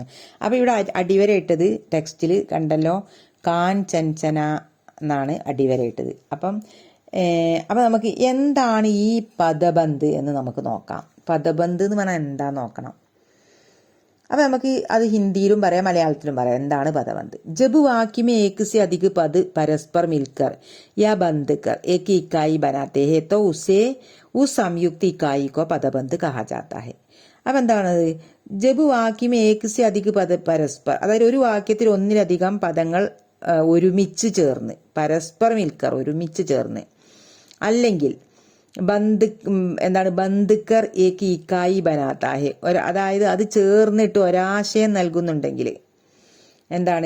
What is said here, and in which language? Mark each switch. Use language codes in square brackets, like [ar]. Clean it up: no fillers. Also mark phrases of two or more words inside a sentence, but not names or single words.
[ml] അപ്പോൾ ഇവിടെ അടിവരയിട്ടത് ടെക്സ്റ്റിൽ കണ്ടല്ലോ, കാൻ ചഞ്ചന എന്നാണ് അടിവരയിട്ടത്. അപ്പം നമുക്ക് എന്താണ് ഈ പദബന്ധ് എന്ന് നമുക്ക് നോക്കാം. പദബന്ധ് എന്ന് പറഞ്ഞാൽ എന്താ നോക്കണം. അപ്പം നമുക്ക് അത് ഹിന്ദിയിലും പറയാം, മലയാളത്തിലും പറയാം. എന്താണ് പദബന്ധ്? [hi] ജബ് वाक्य में एक से अधिक पद परस्पर मिलकर या बंध कर एक इकाई बनाते हैं तो उसे उस संयुक्त इकाई को पदबंध कहा जाता है. [ml] അപ്പം എന്താണത്? [hi] ജബ് वाक्य में एक से अधिक पद परस्पर, [ml] അതായത് ഒരു വാക്യത്തിൽ ഒന്നിലധികം പദങ്ങൾ ഒരുമിച്ച് ചേർന്ന്, [hi] परस्पर मिलकर [ml] ഒരുമിച്ച് ചേർന്ന്, അല്ലെങ്കിൽ [hi] बंध कर एक इकाई बनाता है, [ml] അതായത് അത് ചേർന്നിട്ട് ഒരാശയം നൽകുന്നുണ്ടെങ്കിൽ എന്താണ്?